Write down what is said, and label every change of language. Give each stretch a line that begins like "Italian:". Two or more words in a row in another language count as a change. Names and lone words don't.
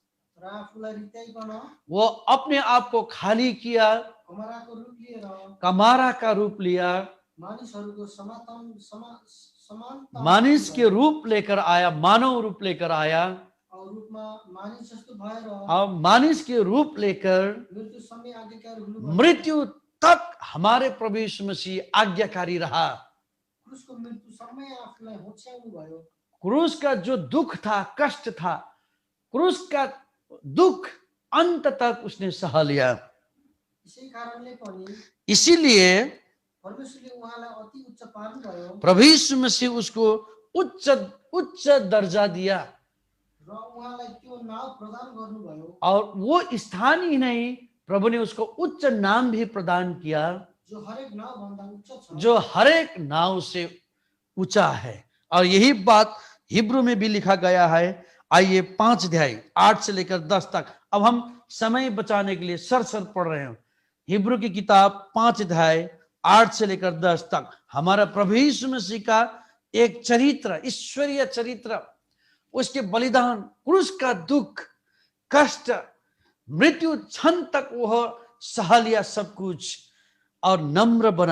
Hindi: वो अपने आप को खाली किया, कमारा का रूप लिया, मानिस के रूप लेकर आया, मानव रूप लेकर आया, और मानिस के रूप लेकर मृत्यु तक हमारे प्रभु यीशु मसीह आज्ञाकारी रहा।
Nepali: क्रुसको मृत्युसम्मै आफूलाई होच्याउनु भयो।
Hindi: क्रूस का जो दुख था, कष्ट था, क्रूस का दुख अंत तक उसने सह लिया।
Nepali: यसै कारणले पनि
Hindi: इसीलिए
Nepali: परमेश्वरले उहाँलाई अति उच्च पार्नुभयो
Hindi: प्रभु यीशु मसीह उसको उच्च उच्च दर्जा दिया।
Nepali: र उहाँलाई त्यो नाम प्रदान गर्नुभयो
Hindi: और वो स्थान ही नहीं, प्रभु ने उसको उच्च नाम भी प्रदान किया,
Nepali: जो हरेक नाम भन्दा उच्च छ,
Hindi: जो हरेक नाव से ऊंचा है। और यही बात हिब्रू में भी लिखा गया है। आइए 5 अध्याय 8 से लेकर 10 तक। अब हम समय बचाने के लिए सर पढ़ रहे हैं। हिब्रू की किताब 5 अध्याय 8 से लेकर 10 तक हमारा प्रभु यीशु मसीह का एक चरित्र, ईश्वरीय चरित्र, उसके बलिदान, क्रूस का दुख, कष्ट, मृत्यु क्षण तक वह सह लिया सब कुछ और नम्र बना।